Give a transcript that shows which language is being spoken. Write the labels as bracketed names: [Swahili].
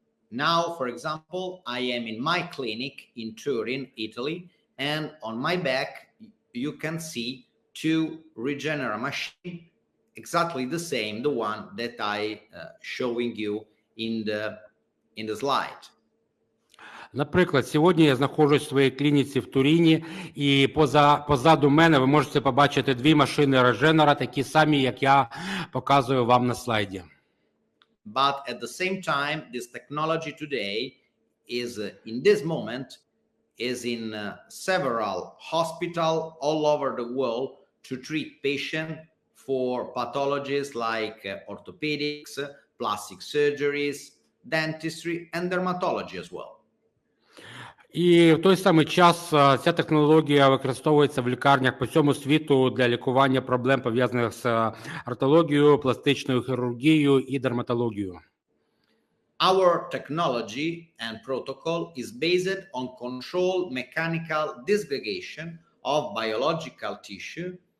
[English] Now, for example, I am in my clinic in Turin, Italy, and on my back you can see 2 Regenera machines, exactly the same, the one that I showing you in the slide. [Ukrainian] Наприклад, сьогодні я знаходжусь в своїй клініці в Туріні, і позаду мене ви можете побачити 2 машини Regenera, такі самі, як я показую вам на слайді. [English] But at the same time, this technology today is, in this moment, is in several hospitals all over the world to treat patients for pathologies like orthopedics, plastic surgeries, dentistry, and dermatology as well. [Ukrainian] І в той самий час ця технологія використовується в лікарнях по всьому світу для лікування проблем, пов'язаних з ортологією, пластичною хірургією і дерматологією. [English] Our technology and protocol is based on controlled mechanical disgregation of biological tissue.